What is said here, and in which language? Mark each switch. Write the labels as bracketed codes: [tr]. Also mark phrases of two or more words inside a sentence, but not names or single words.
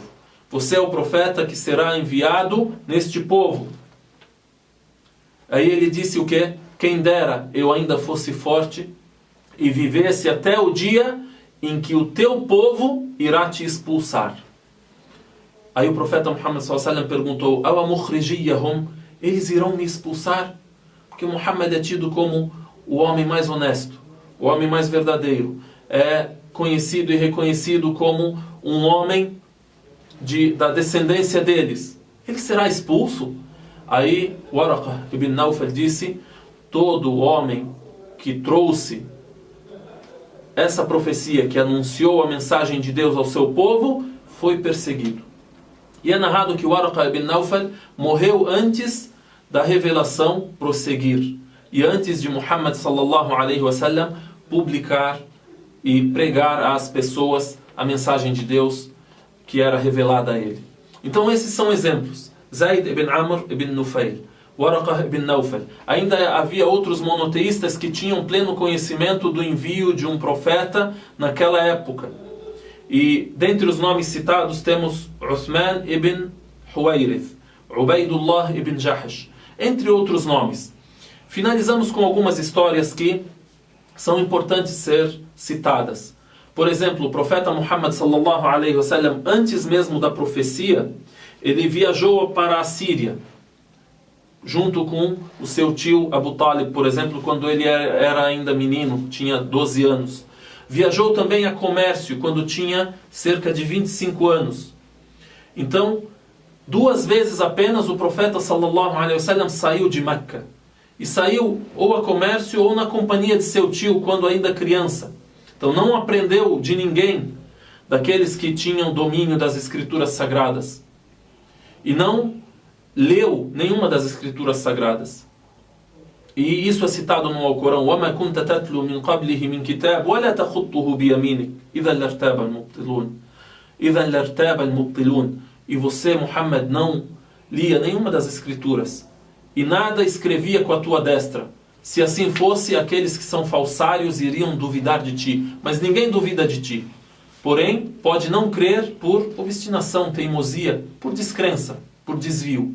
[pt] Você é o profeta que será enviado neste povo. Aí ele disse o quê? Quem dera eu ainda fosse forte e vivesse até o dia em que o teu povo irá te expulsar. Aí o profeta Muhammad [ar] صلى الله عليه وسلم [pt] perguntou: [ar] أو مخرجيهم, [pt] eles irão me expulsar? Porque Muhammad é tido como o homem mais honesto, o homem mais verdadeiro. É conhecido e reconhecido como um homem da descendência deles. Ele será expulso? Aí Waraqa ibn Nawfal disse: todo homem que trouxe essa profecia, que anunciou a mensagem de Deus ao seu povo, foi perseguido. E é narrado que Waraqa ibn Nawfal morreu antes da revelação prosseguir e antes de Muhammad [ar] صلى الله عليه وسلم [pt] publicar e pregar às pessoas a mensagem de Deus que era revelada a ele. Então esses são exemplos. Zayd ibn Amr ibn Nufail, Waraqa ibn Nawfal. Ainda havia outros monoteístas que tinham pleno conhecimento do envio de um profeta naquela época. E dentre os nomes citados temos Uthman ibn Huwayrith, Ubaidullah ibn Jahsh, entre outros nomes. Finalizamos com algumas histórias que são importantes ser citadas. Por exemplo, o profeta Muhammad [ar] صلى الله عليه وسلم, [pt] antes mesmo da profecia, ele viajou para a Síria, junto com o seu tio Abu Talib, por exemplo, quando ele era ainda menino, tinha 12 anos. Viajou também a comércio, quando tinha cerca de 25 anos. Então, 2 vezes apenas o profeta [ar] صلى الله عليه وسلم [pt] saiu de Meca. E saiu ou a comércio ou na companhia de seu tio, quando ainda criança. Então não aprendeu de ninguém, daqueles que tinham domínio das escrituras sagradas. E não leu nenhuma das escrituras sagradas. E isso é citado no Alcorão: [ar] وَمَا كُنْتَ تَتْلُو مِنْ قَبْلِهِ مِنْ كِتَابٍ وَلَا تَخُطُّهُ بِيَمِينِكَ إِذًا لَارْتَابَ الْمُبْطِلُونَ. [pt] E você, Muhammad, não lia nenhuma das escrituras e nada escrevia com a tua destra. Se assim fosse, aqueles que são falsários iriam duvidar de ti. Mas ninguém duvida de ti. Porém, pode não crer por obstinação, teimosia, por descrença, por desvio.